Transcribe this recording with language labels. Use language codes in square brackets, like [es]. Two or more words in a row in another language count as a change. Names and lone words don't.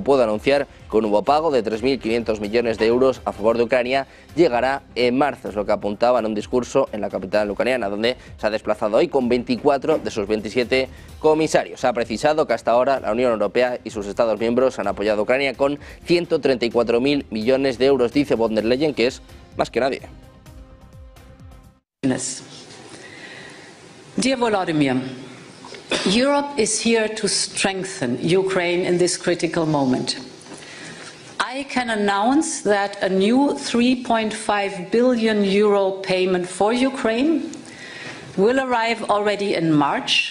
[es] Puedo anunciar que un nuevo pago de 3.500 millones de euros a favor de Ucrania llegará en marzo. Es lo que apuntaba en un discurso en la capital ucraniana, donde se ha desplazado hoy con 24 de sus 27 comisarios. Ha precisado que hasta ahora la Unión Europea y sus Estados miembros han apoyado a Ucrania con 134.000 millones de euros. Dice von der Leyen que es más que nadie. [en] Dear Volodymyr, Europe is here to strengthen Ukraine in this critical moment. I can announce that a new 3.5 billion euro payment for Ukraine will arrive already in March.